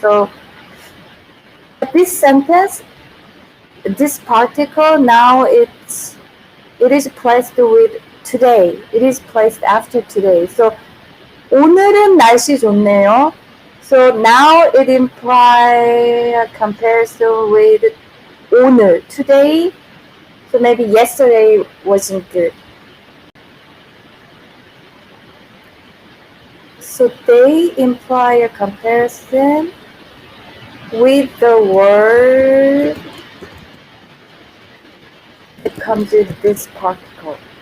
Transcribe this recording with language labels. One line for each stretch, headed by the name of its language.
English: So this sentence, this particle now it is placed with today. It is placed after today.
Korean: So 오늘은 날씨 좋네요.
English: So now it implies a comparison with 오늘, today. So maybe yesterday wasn't good. So they imply a comparison with the word that comes with this particle.